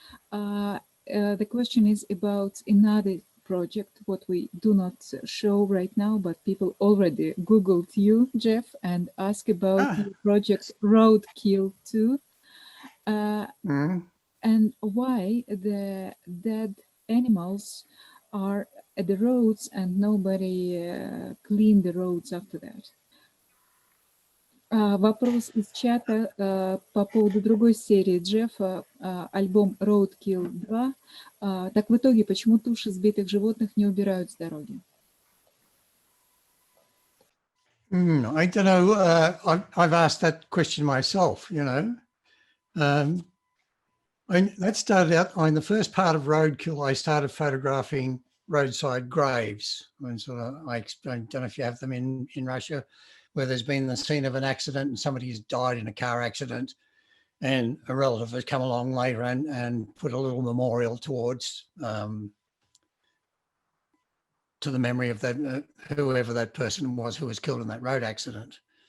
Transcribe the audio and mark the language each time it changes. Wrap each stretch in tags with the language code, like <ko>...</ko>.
<en>The question is about another project, what we do not show right now, but people already Googled you, Jeff, and asked about your project Roadkill 2. And why the dead animals are at the roads and nobody clean the roads after that.</en> <ru>Вопрос из чата по поводу другой серии Джеффа, альбом Roadkill 2. Так в итоге, почему туши сбитых животных не убирают с дороги?</ru> <en>I don't know. I've asked that question myself, you know. That started out in the first part of Roadkill. I started photographing roadside graves. And sort of, I don't know if you have them in Russia, where there's been the scene of an accident and somebody has died in a car accident, and a relative has come along later and put a little memorial towards to the memory of that whoever that person was who was killed in that road accident.</en>